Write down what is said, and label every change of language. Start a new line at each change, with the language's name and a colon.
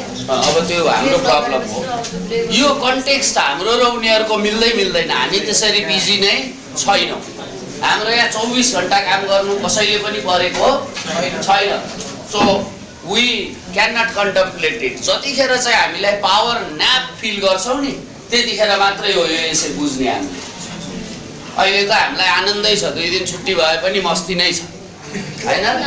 Nepali: अब त्यो हाम्रो प्रब्लम हो। यो कन्टेक्स्ट हाम्रो र उनीहरूको मिल्दै मिल्दैन। हामी त्यसरी बिजी नै छैनौँ। हाम्रो यहाँ 24 घण्टा काम गर्नु कसैले पनि परेको छैन।
English: So we can not contemplate it.
Nepali: जतिखेर चाहिँ हामीलाई पावर न्याप फिल गर्छौँ नि त्यतिखेर मात्रै हो यो यसै बुझ्ने हामीले। अहिले त हामीलाई आनन्दै छ, 2 दिन छुट्टी भए पनि मस्ती नै छ हैन?